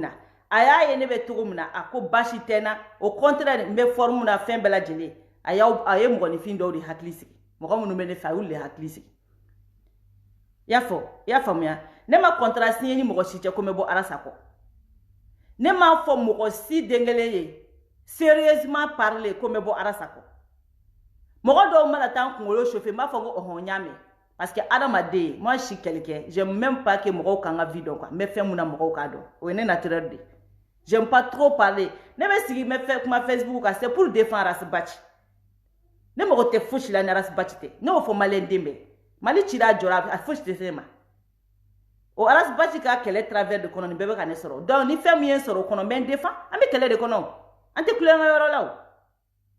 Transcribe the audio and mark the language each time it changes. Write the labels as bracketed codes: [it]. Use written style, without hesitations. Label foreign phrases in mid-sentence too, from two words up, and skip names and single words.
[bm] na a y'a ye ne bɛ cogo min na a ko basi tɛ n na [fr] au contraire [bm] n bɛ forme na fɛn bɛɛ lajɛlen a ye mɔgɔninfin dɔw de hakili sigi mɔgɔ minnu bɛ ne fɛ a y'olu de hakili sigi i y'a faamuya ne ma [fr] contrat signé [bm] ni mɔgɔ si cɛ ko n bɛ bɔ Ala sakɔ ne m'a fɔ mɔgɔ si den kelen ye [fr] sérieusement parler [bm] ko n bɛ bɔ Ala sakɔ mɔgɔ dɔw mana taa n kunkolo chauffer n b'a fɔ ko ɔhɔn n y'a mɛn [fr] parce que [bm] adamaden [fr] moi je suis quelqu'un j'aime même pas que [bm] mɔgɔw ka n ka vie dɔn quoi n bɛ fɛn mun na mɔgɔw k'a dɔn o ye ne [fr] naturel de j'aime pas trop parler [bm] ne bɛ sigi n bɛ fɛn kuma Facebook kan [fr] c'est pour défendre [bm] Arasibachi ne mago tɛ fosi la ni Arasibachi tɛ ne y'o fɔ maliyɛn den bɛɛ Mali cira a jɔra a fosi tɛ se ne ma o Arasibachi ka kɛlɛ [fr] travers de [bm] kɔnɔ nin bɛɛ bɛ ka ne sɔrɔ donc ni fɛn min ye n sɔrɔ o kɔnɔ n bɛ n défend an bɛ kɛlɛ de kɔnɔ an tɛ kulonkɛ yɔrɔ la o